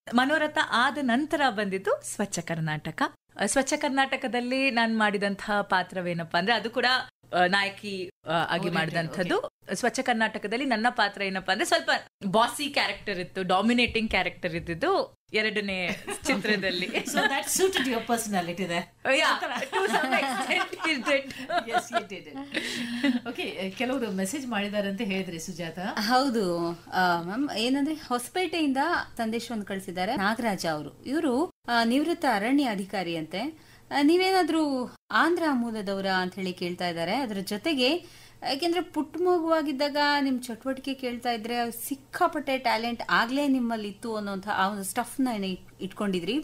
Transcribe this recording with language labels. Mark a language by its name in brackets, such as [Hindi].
[Kannada] ಮನೋರಥ ಆದ ನಂತರ ಬಂದಿದ್ದು ಸ್ವಚ್ಛ ಕರ್ನಾಟಕ. ಸ್ವಚ್ಛ ಕರ್ನಾಟಕದಲ್ಲಿ ನಾನು ಮಾಡಿದಂತಹ ಪಾತ್ರವೇನಪ್ಪಾ ಅಂದ್ರೆ ಅದು ಕೂಡ ನಾಯಕಿ ಆಗಿ ಮಾಡಿದಂಥದ್ದು. ಸ್ವಚ್ಛ ಕರ್ನಾಟಕದಲ್ಲಿ ನನ್ನ ಪಾತ್ರ ಏನಪ್ಪಾ ಅಂದ್ರೆ ಸ್ವಲ್ಪ ಬಾಸಿ ಕ್ಯಾರೆಕ್ಟರ್ ಇತ್ತು, ಡಾಮಿನೇಟಿಂಗ್ ಕ್ಯಾರೆಕ್ಟರ್ ಇದ್ದಿದ್ದು 2ನೇ ಚಿತ್ರದಲ್ಲಿ. [English] So that suited your personality there. Yeah, to some extent it did. Yes, you did it. [Kannada] Okay, ಕೆಲವರು ಮೆಸೇಜ್ ಮಾಡಿದ್ದಾರೆ ಅಂತ ಹೇಳಿದ್ರಿ ಸುಜಾತ. ಹೌದು ಮ್ಯಾಮ್, ಏನಂದ್ರೆ ಹೊಸಪೇಟೆಯಿಂದ ಸಂದೇಶವನ್ನು ಕಳಿಸಿದ್ದಾರೆ ನಾಗರಾಜ ಅವರು. ಇವರು ನಿವೃತ್ತ ಅರಣ್ಯ ಅಧಿಕಾರಿ ಅಂತೆ. ನೀವೇನಾದ್ರೂ ಆಂಧ್ರ ಮೂಲದವರ ಅಂತ ಹೇಳಿ ಕೇಳ್ತಾ ಇದ್ದಾರೆ. ಅದ್ರ ಜೊತೆಗೆ ಯಾಕೆಂದ್ರೆ ಪುಟ್ಟ ಮಗುವಾಗಿದ್ದಾಗ ನಿಮ್ ಚಟುವಟಿಕೆ ಕೇಳ್ತಾ ಇದ್ರೆ ಸಿಕ್ಕಾಪಟ್ಟೆ ಟ್ಯಾಲೆಂಟ್ ಆಗ್ಲೇ ನಿಮ್ಮಲ್ಲಿ ಇತ್ತು ಅನ್ನೋಂಥ ಆ ಒಂದು ಸ್ಟಫ್ ನ ಇಟ್ಕೊಂಡಿದ್ರಿ.